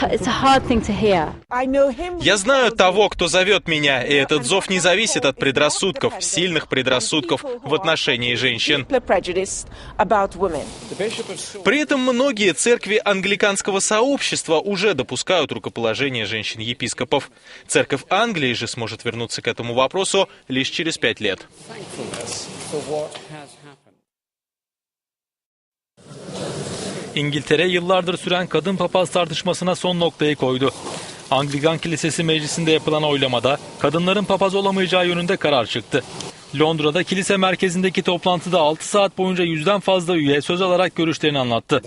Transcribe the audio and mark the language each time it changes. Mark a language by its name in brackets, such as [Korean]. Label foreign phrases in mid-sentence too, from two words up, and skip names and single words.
[Russian] Я знаю того, кто зовет меня, и этот зов не зависит от предрассудков, сильных предрассудков в отношении женщин. При этом многие церкви англиканского сообщества уже допускают рукоположение женщин-епископов. Церковь Англии же сможет вернуться к этому вопросу лишь через 5 лет. [Turkish] İngiltere yıllardır süren kadın papaz tartışmasına son noktayı koydu. Anglikan Kilisesi Meclisi'nde yapılan oylamada kadınların papaz olamayacağı yönünde karar çıktı. Londra'da kilise merkezindeki toplantıda 6 saat boyunca 100'den fazla üye söz alarak görüşlerini anlattı.